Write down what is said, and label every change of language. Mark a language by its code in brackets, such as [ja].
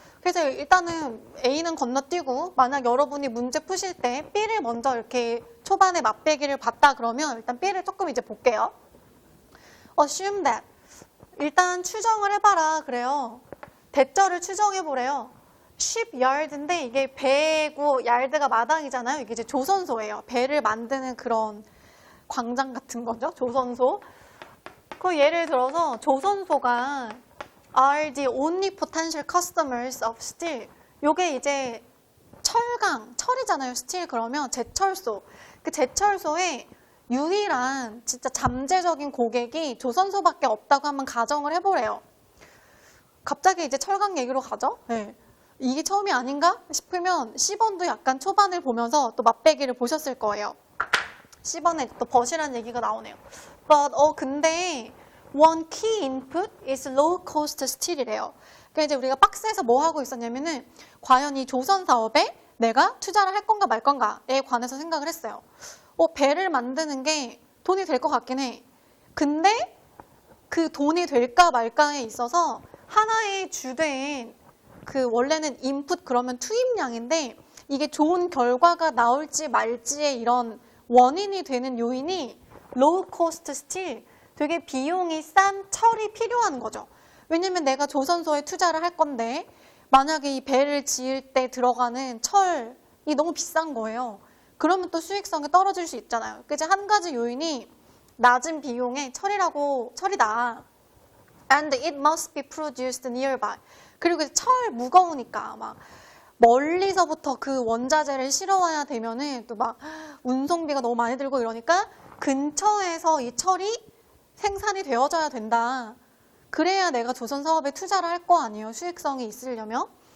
[ko] 그래서 일단은 A는 건너뛰고 만약 여러분이 문제 푸실 때 B를 먼저 이렇게 초반에 맛배기를 봤다 그러면 일단 B를 조금 이제 볼게요. [en] Assume that. [ko] 일단 추정을 해봐라 그래요. 대절을 추정해보래요. shipyard인데 이게 배고 yard가 마당이잖아요. 이게 이제 조선소예요. 배를 만드는 그런 광장 같은 거죠. 조선소. 그 예를 들어서 조선소가 [en] are the only potential customers of steel. [ko] 요게 이제 철이잖아요. steel 그러면 제철소. 그 제철소에 유일한 진짜 잠재적인 고객이 조선소밖에 없다고 한번 가정을 해보래요. 갑자기 이제 철강 얘기로 가죠. 네. 이게 처음이 아닌가 싶으면 C번도 약간 초반을 보면서 또 맛배기를 보셨을 거예요. C번에 또 버시라는 얘기가 나오네요. [en] But [ko] 근데 [en] one key input is low cost steel이래요. [ko] 그러니까 이제 우리가 박스에서 뭐 하고 있었냐면은 과연 이 조선 사업에 내가 투자를 할 건가 말 건가에 관해서 생각을 했어요. 배를 만드는 게 돈이 될 것 같긴 해. 근데 그 돈이 될까 말까에 있어서 하나의 주된 원래는 인풋 그러면 투입량인데 이게 좋은 결과가 나올지 말지의 이런 원인이 되는 요인이 [en] low cost steel. [ko] 되게 비용이 싼 철이 필요한 거죠. 왜냐면 내가 조선소에 투자를 할 건데 만약에 이 배를 지을 때 들어가는 철이 너무 비싼 거예요. 그러면 또 수익성이 떨어질 수 있잖아요. 그래서 한 가지 요인이 낮은 비용에 철이다. [en] And it must be produced nearby. [ko] 그리고 철 무거우니까 막 멀리서부터 그 원자재를 실어와야 되면은 또 막 운송비가 너무 많이 들고 이러니까 근처에서 이 철이 생산이 되어져야 된다. 그래야 내가 조선 사업에 투자를 할 거 아니에요. 수익성이 있으려면.